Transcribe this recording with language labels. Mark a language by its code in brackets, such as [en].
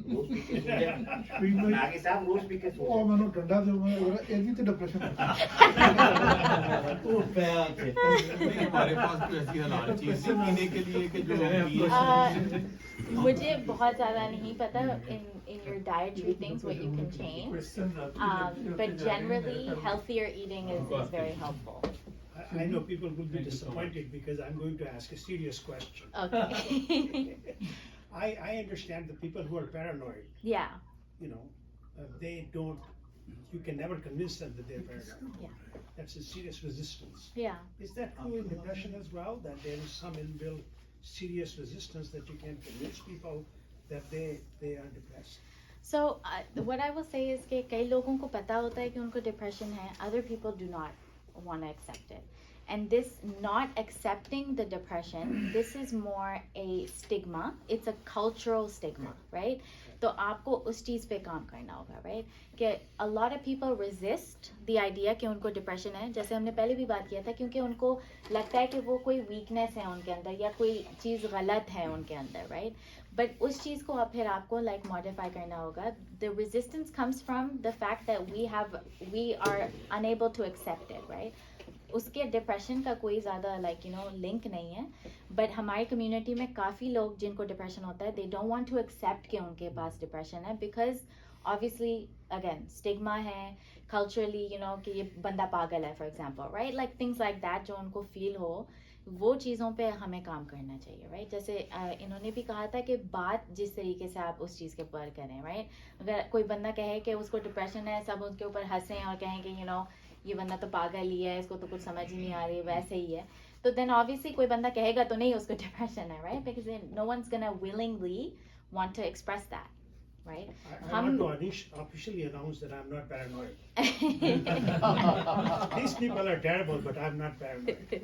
[hi] रोज P के सो जाए। नागी साहब रोज पी के सो [pa] ਉਹ [hi] जाए। [pa] ਮੈਨੂੰ ਠੰਡਾ ਦੇ ਇਹਦੀ ਤੇ ਡਿਪਰੈਸ਼ਨ [hi] नहीं, हमारे पास कोई ऐसी हलाल चीज है पीने के लिए कि जो हम पिए। मुझे बहुत ज़्यादा नहीं पता [en] in your dietary things what you can change, but generally healthier eating is very helpful. I know people will be disappointed because I'm going to ask a serious question. Okay. I understand the people who are paranoid, Yeah. you know, they don't, you can never convince them that they're paranoid. Yeah. That's a serious resistance. Yeah. Is that true in depression as well, that there is some inbuilt serious resistance that you can convince people that they are depressed? So what I will say is [hi] कि कई लोगों को पता होता है कि उनको depression है, [en] other people do not want to accept it. And this not accepting the depression, this is more a stigma. It's a cultural stigma, right? [hi] तो आपको उस चीज़ पे काम करना होगा, right? कि [en] a lot of people resist the idea [hi] कि उनको depression है, जैसे हमने पहले भी बात किया था, क्योंकि उनको लगता है कि वो कोई weakness है उनके अंदर या कोई चीज़ गलत है उनके अंदर, right? But उस चीज़ को फिर आपको like modify करना होगा. [en] The resistance comes from the fact that we are unable to accept it, right? [hi] उसके डिप्रेशन का कोई ज़्यादा लिंक नहीं है, बट हमारी कम्युनिटी में काफ़ी लोग जिनको डिप्रेशन होता है, [en] they don't want to accept [hi] कि उनके पास डिप्रेशन है, बिकॉज ऑब्वियसली अगेन स्टिग्मा है कल्चरली, कि ये बंदा पागल है for example, right? [en] like things like that [hi] जो उनको फील हो, वो चीज़ों पे हमें काम करना चाहिए, राइट? जैसे इन्होंने भी कहा था कि बात जिस तरीके से आप उस चीज़ के ऊपर करें, राइट? अगर कोई बंदा कहे कि उसको डिप्रेशन है, सब उसके ऊपर हंसें और कहें कि ये बंदा तो पागल ही है, इसको तो कुछ समझ ही नहीं आ रही, वैसे ही है, तो देन ऑब्वियसली कोई बंदा कहेगा तो नहीं उसको डिप्रेशन है, right? [en] Because no one's gonna willingly want to express that, right? I want to officially announce that I'm not paranoid. These people are terrible, but I'm not paranoid.